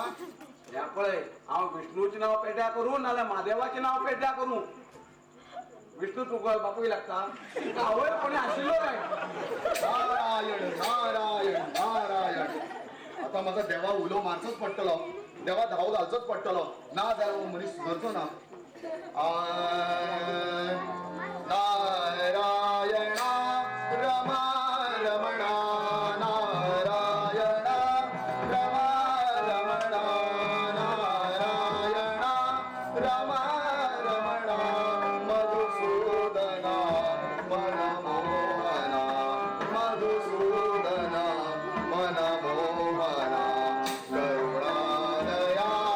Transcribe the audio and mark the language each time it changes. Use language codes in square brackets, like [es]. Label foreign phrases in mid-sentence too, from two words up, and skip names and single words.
[kok] हे पळय हांव विष्णूचें नांव पेड्ड्या करूं नाल्यार महादेवाचें नांव पेड्ड्या करूं. विष्णू तुका बापूय लागता. आवय कोणी आशिल्लो काय? नारायण नारायण नारायण. आता म्हाका देवा उलो मारचोच पडटलो. देवा धांव घालचोच पडटलो. ना जाल्यार हो मनीस सुदरचो ना. नारायण रमा रमणा नारायण रमा रमणा नारायण रमा रमणा मधुसूदना मनमोहना मधुसूदना मनमोहना करुणालया